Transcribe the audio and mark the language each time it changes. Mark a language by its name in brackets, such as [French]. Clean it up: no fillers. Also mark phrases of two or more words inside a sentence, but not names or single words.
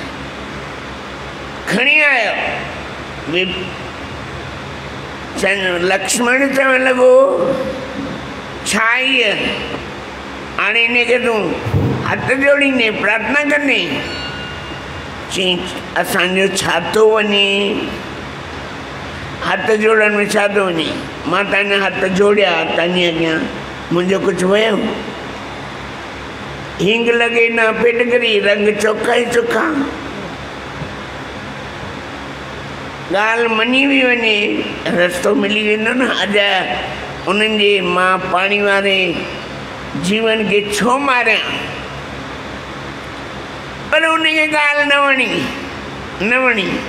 [Sindhi] खणी आयो लक्ष्मण चवणु लॻो, छा इहा हाणे इनखे तूं हथ जोड़ींदे प्रार्थना कंदे? चई असांजो छा थो वञे? हथ जोड़ण में छा थो वञे? मां तव्हांजा हथ जोड़िया, तव्हांजे अॻियां मुंहिंजो कुझु वियो? हींग लॻे न फिटकरी, रंग चोखा ई चोखा। ॻाल्हि मञी बि वञे, रस्तो मिली वेंदो न। अॼु उन्हनि जे मां पाणी वारे जीवन खे छो मारियां? पर उनखे ॻाल्हि न वणी।